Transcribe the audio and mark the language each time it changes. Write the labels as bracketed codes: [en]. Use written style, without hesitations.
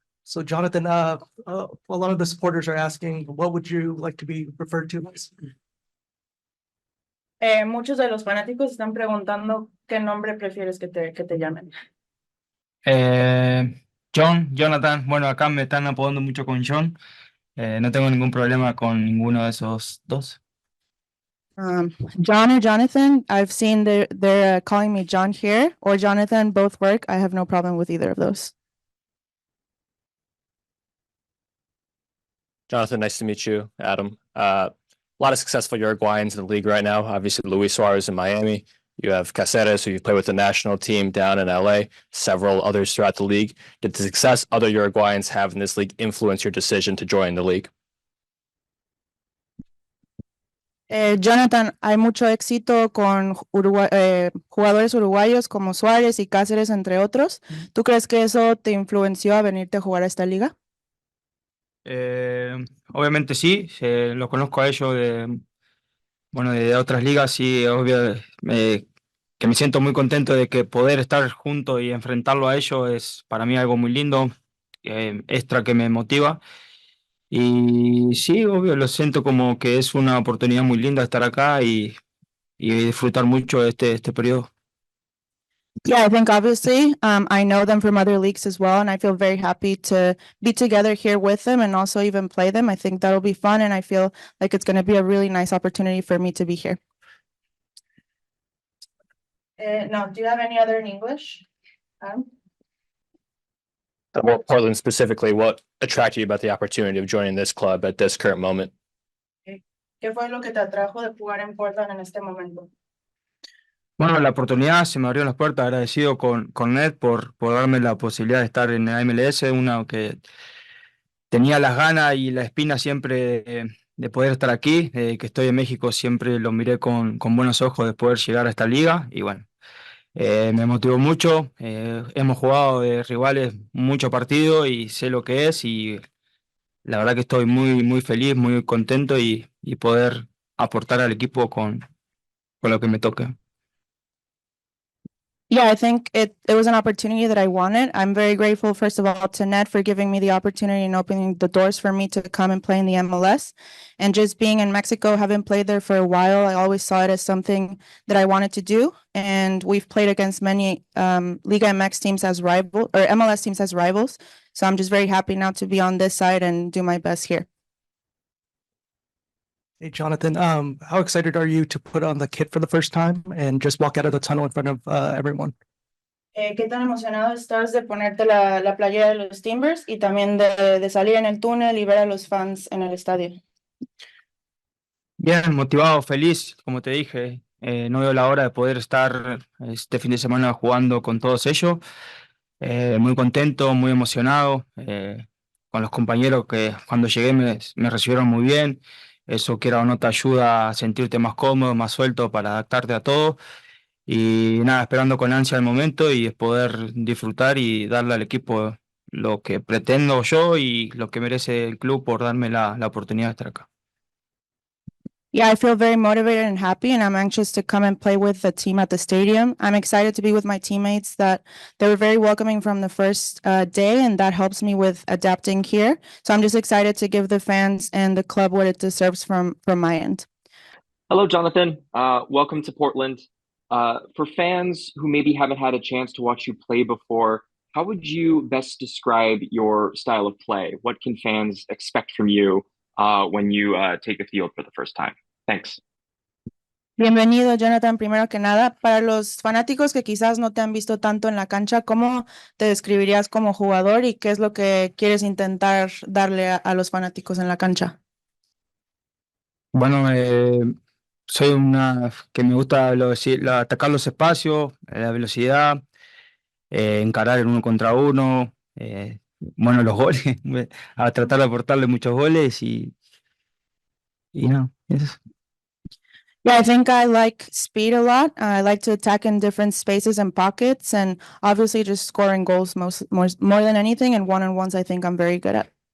[en] So Jonathan, a lot of the supporters are asking, what would you like to be referred to as? [es] Muchos de los fanáticos están preguntando qué nombre prefieres que te llamen. Jonathan, bueno, acá me están apodando mucho con John. No tengo ningún problema con ninguno de esos dos. [en] John or Jonathan, I've seen they're calling me John here, or Jonathan, both work. I have no problem with either of those. Jonathan, nice to meet you. Adam. A lot of successful Uruguayans in the league right now. Obviously, Luis Suarez in Miami. You have Caceres, who you play with the national team down in LA, several others throughout the league. Did the success other Uruguayans have in this league influence your decision to join the league? [es] Jonathan, hay mucho éxito con jugadores uruguayos como Suárez y Cáceres, entre otros. ¿Tú crees que eso te influenció a venirte a jugar a esta liga? Obviamente sí, lo conozco a ellos de otras ligas y obvio que me siento muy contento de que poder estar junto y enfrentarlo a ellos es para mí algo muy lindo, extra que me motiva. Y sí, obvio, lo siento como que es una oportunidad muy linda estar acá y disfrutar mucho este periodo. [en] Yeah, I think obviously I know them from other leagues as well, and I feel very happy to be together here with them and also even play them. I think that'll be fun, and I feel like it's going to be a really nice opportunity for me to be here. No, do you have any other in English? Well, Portland specifically, what attracted you about the opportunity of joining this club at this current moment? [es] ¿Qué fue lo que te atrajo de jugar en Portland en este momento? Bueno, la oportunidad se me abrió las puertas, agradecido con Ned por darme la posibilidad de estar en la MLS, una que tenía las ganas y la espina siempre de poder estar aquí, que estoy en México siempre lo miré con buenos ojos de poder llegar a esta liga y bueno, me motivó mucho, hemos jugado de rivales muchos partidos y sé lo que es y la verdad que estoy muy feliz, muy contento y poder aportar al equipo con lo que me toque. [en] Yeah, I think it was an opportunity that I wanted. I'm very grateful, first of all, to Ned for giving me the opportunity and opening the doors for me to come and play in the MLS. And just being in Mexico, having played there for a while, I always saw it as something that I wanted to do. And we've played against many Liga MX teams as rivals or MLS teams as rivals. So I'm just very happy now to be on this side and do my best here. Hey, Jonathan, how excited are you to put on the kit for the first time and just walk out of the tunnel in front of everyone? [es] ¿Qué tan emocionado estás de ponerte la playera de los Timbers y también de salir en el túnel y ver a los fans en el estadio? Bien, motivado, feliz, como te dije, no veo la hora de poder estar este fin de semana jugando con todos ellos, muy contento, muy emocionado, con los compañeros que cuando llegué me recibieron muy bien. Eso, quiera o no, te ayuda a sentirte más cómodo, más suelto para adaptarte a todo. Y nada, esperando con ansia el momento y poder disfrutar y darle al equipo lo que pretendo yo y lo que merece el club por darme la oportunidad de estar acá. [en] Yeah, I feel very motivated and happy, and I'm anxious to come and play with the team at the stadium. I'm excited to be with my teammates that they were very welcoming from the first day, and that helps me with adapting here. So I'm just excited to give the fans and the club what it deserves from my end. Hello, Jonathan. Welcome to Portland. For fans who maybe haven't had a chance to watch you play before, how would you best describe your style of play? What can fans expect from you when you take the field for the first time? Thanks. [es] Bienvenido, Jonathan. Primero que nada, para los fanáticos que quizás no te han visto tanto en la cancha, ¿cómo te describirías como jugador y qué es lo que quieres intentar darle a los fanáticos en la cancha? Bueno, soy una que me gusta atacar los espacios, la velocidad, encarar el uno contra uno, bueno, los goles, a tratar de aportarle muchos goles y no, eso. [en] Yeah, I think I like speed a lot. I like to attack in different spaces and pockets, and obviously just scoring goals more than anything. And one-on-ones, I think I'm very good at.